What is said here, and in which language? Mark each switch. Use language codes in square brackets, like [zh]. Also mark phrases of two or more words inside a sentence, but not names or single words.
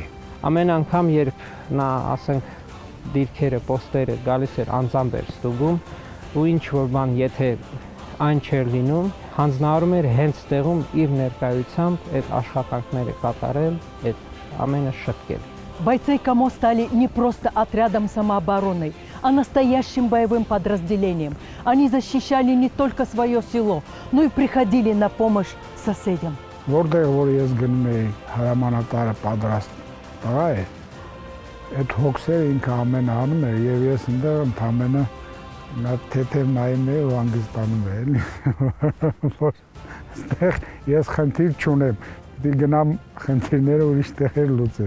[hy] Ամեն անգամ, երբ նա, ասենք, դիրքերը, պոստերը գալիս էր անձամբ էր ստուգում, ու ինչ որ բան, եթե այն չէր լինում, հանձնարարում էր հենց տեղում իր ներկայությամբ այդ աշխատանքները կատարել, այդ ամենը շտկել։ [ru] Бойцы КАМО стали не просто отрядом самообороны, а настоящим боевым подразделением. Они защищали не только свое село, но и приходили на помощь соседям. [hy] Որտեղ որ ես գնում էի հրամանատարը պատրաստ տղա է, այդ հոգսերը ինքը ամենը անում էր եւ ես ընդեղ ընդամենը նա թեթև նայում էի ու հանգստանում էի, որ այստեղ ես խնդիր չունեմ, պիտի գնամ խնդիրները ուրիշ տեղեր լուծել։